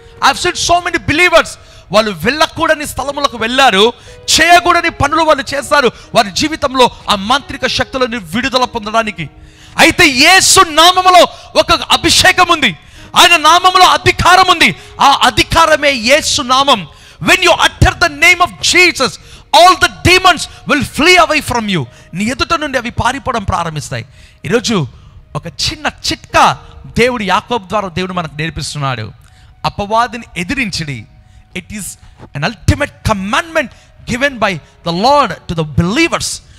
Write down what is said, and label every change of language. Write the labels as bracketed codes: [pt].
[en] I have seen so many believers, [te] వాళ్ళు వెళ్ళకూడని స్థలములకు వెళ్ళారు, చేయకూడని పనులు వాళ్ళు చేస్తారు వారి జీవితంలో ఆ మాంత్రిక శక్తులను విడుదల పొందడానికి. అయితే యేసు నామములో ఒక అభిషేకం ఉంది, ఆయన నామములో అధికారం ఉంది. ఆ అధికారమే యేసు నామం. [en] When you utter the name of Jesus, all the demons will flee away from you. [te] నీ ఎదుట నుండి అవి పారిపోవడం ప్రారంభిస్తాయి. ఈరోజు ఒక చిన్న చిట్కా దేవుడు యాకోబు ద్వారా దేవుడు మనకు నేర్పిస్తున్నాడు. అపవాదిని ఎదిరించడి. [en] It is an ultimate commandment given by the Lord to the believers.